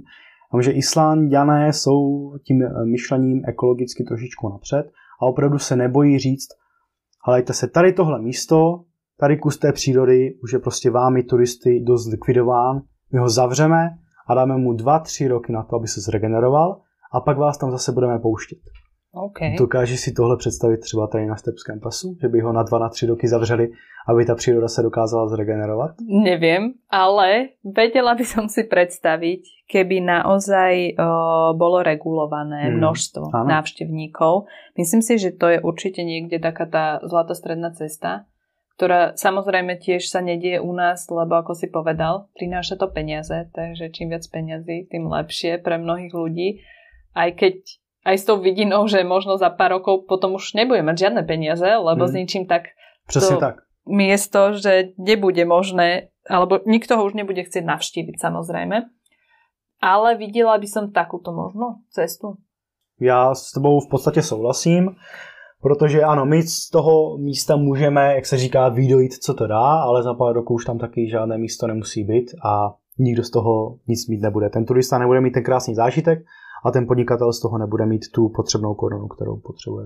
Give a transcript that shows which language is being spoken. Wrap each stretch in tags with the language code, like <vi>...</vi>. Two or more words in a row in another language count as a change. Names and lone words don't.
<cs>A že Islanďané jsou tím myšlením ekologicky trošičku napřed a opravdu se nebojí říct, helejte se, tady tohle místo, tady kus té přírody už je prostě vámi turisty dost likvidován, my ho zavřeme a dáme mu 2-3 roky na to, aby se zregeneroval a pak vás tam zase budeme pouštět. Okay. Dokážeš si tohle představit třeba tady na Štrbském pasu? Že by ho na 2-3 roky zavřeli, aby ta příroda se dokázala zregenerovat?</cs> <sk>Neviem, ale vedela by som si predstaviť, keby naozaj bolo regulované množstvo návštevníkov. Myslím si, že to je určite niekde taká tá zlatá stredná cesta, ktorá samozrejme tiež sa nedieje u nás, lebo ako si povedal, prináša to peniaze, takže čím viac peniazy, tým lepšie pre mnohých ľudí. Aj s tou vidinou, že možno za pár rokov potom už nebude mať žiadne peniaze, lebo s ničím tak</sk> <cs>Přesne tak.</cs> <sk>Miesto, že nebude možné, alebo nikto ho už nebude chcieť navštíviť samozrejme. Ale videla by som takúto možno cestu.</sk> <cs>Já s tebou v podstatě souhlasím, protože ano, my z toho místa můžeme, jak se říká, vydojít, co to dá, ale za pár roků už tam taky žádné místo nemusí být a nikdo z toho nic mít nebude. Ten turista nebude mít ten krásný zážitek, a ten podnikatel z toho nebude mít tu potřebnou korunu, kterou potřebuje.</cs>